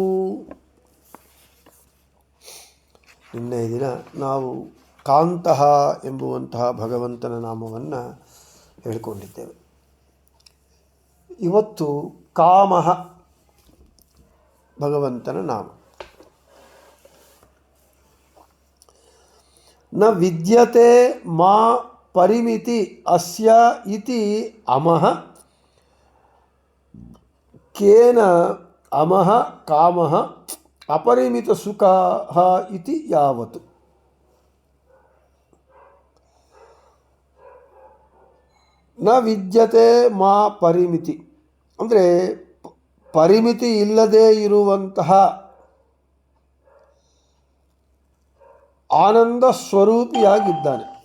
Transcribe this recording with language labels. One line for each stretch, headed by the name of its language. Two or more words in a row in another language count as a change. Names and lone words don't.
Kannada: ನಿನ್ನೆ ದಿನ ನಾವು ಕಾಂತಃ ಎಂಬುವಂತಹ ಭಗವಂತನ ನಾಮವನ್ನು ಹೇಳಿಕೊಂಡಿದ್ದೇವೆ. ಇವತ್ತು ಕಾಮಃ ಭಗವಂತನ ನಾಮ.
Sanskrit: ನ ವಿದ್ಯತೆ ಮಾ ಪರಿಮಿತಿ ಅಸ್ಯ ಇತಿ ಅಮಃ ಕೇನ ಅಮಃ ಕಾಮಃ ಅಪರಿಮಿತ ಸುಖಃ ಇತಿ ಯಾವತ್ತು. ನ ವಿದ್ಯತೆ ಮಾ ಪರಿಮಿತಿ
Kannada: ಅಂದರೆ ಪರಿಮಿತಿ ಇಲ್ಲದೇ ಇರುವಂತಹ ಆನಂದ ಸ್ವರೂಪಿಯಾಗಿದ್ದಾನೆ.